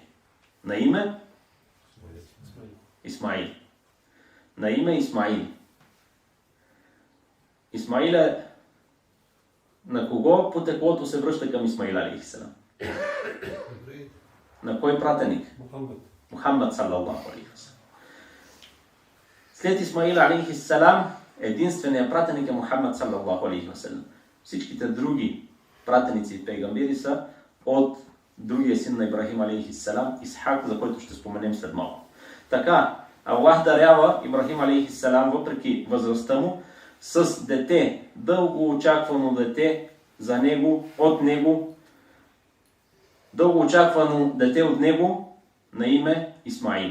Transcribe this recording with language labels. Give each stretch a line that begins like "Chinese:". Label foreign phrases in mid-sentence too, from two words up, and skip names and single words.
Bulgarian: На име Исмаил. На име Исмаил. Исмаил е на кого потеклото се връща към Исмаил алейхиссалам? На кой пратеник?
Arabic: محمد صلى الله عليه وسلم.
Bulgarian: След Исмаил алейхиссалам единственият пратеник е Мухаммад
Arabic: صلى الله عليه وسلم.
Bulgarian: Всичките други пратеници и пейгамбери са от другия син на Ибрахим алейхиссалам, Исхак, за който ще споменем след малко. Така, Аллах дарява Ибрахим алейхиссалам, въпреки възрастта му, с дете, дълго очаквано дете за него, от него, дълго очаквано дете от него на име Исмаил.